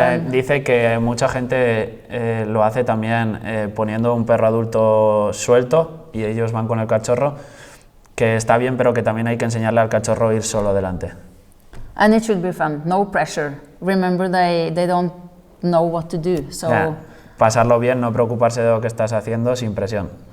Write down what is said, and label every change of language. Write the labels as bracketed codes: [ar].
[es] Dice que mucha gente lo hace también poniendo un perro adulto suelto y ellos van con el cachorro, que está bien, pero que también hay que enseñarle al cachorro a ir solo delante. [en] And it should be fun, no pressure. Remember, they don't know what to do, so [es] pasarlo bien, no preocuparse de lo que estás haciendo, sin presión.